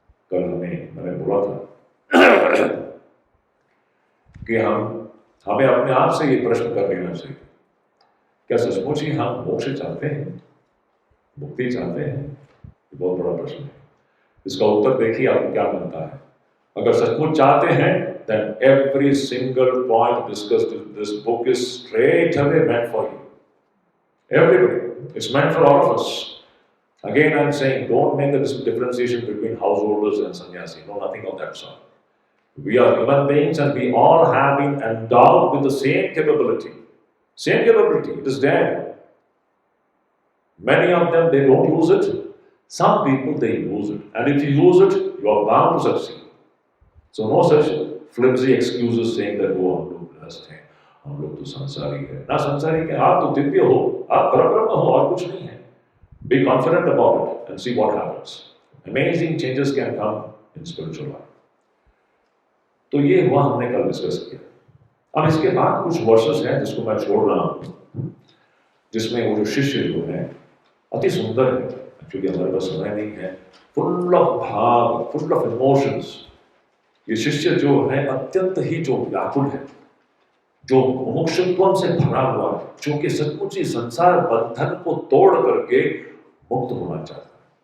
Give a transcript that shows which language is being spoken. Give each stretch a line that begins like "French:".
Hindi: कल मैंने बोला था कि हमें अपने आप से ये प्रश्न कर लेना चाहिए, क्या सचमुच ही हम मोक्ष चाहते हैं, मुक्ति चाहते हैं? बहुत बड़ा प्रश्न है। इसका उत्तर देखिए आपको क्या मिलता है। अगर सचमुच चाहते हैं,
English: then every single point discussed in this book is straight away meant for you. Everybody. It's meant for all of us. Again, I'm saying, don't make the differentiation between householders and sannyasi. No, nothing of that sort. We are human beings and we all have been endowed with the same capability. Same capability. It is there. Many of them, they don't use it. Some people, they use it. And if you use it, you are bound to succeed. So no such flimsy excuses saying that,
Hindi: oh, हम लोग गृहस्थ हैं, हम लोग तो संसारी है। ना संसारी के, आप तो दिव्य हो, आप परब्रह्म हो, और कुछ नहीं है।
English: Be confident about it and see what happens. Amazing changes can come in spiritual life.
Hindi: तो ये हुआ, हमने कल डिस्कस किया। अब इसके बाद कुछ वर्सेस हैं जिसको मैं छोड़ रहा हूँ, जिसमें वो जो शिष्य जो है अति सुंदर है। एक्चुअली हमारे पास समय नहीं है।
English: Full of भाव, full of emotions.
Hindi: ये शिष्य जो है अत्यंत ही जो व्याकुल है, जो मुमुक्षुत्व से भरा हुआ है, जो कि सचमुच ही संसार बंधन को तोड़ करके मुक्त होना चाहता है।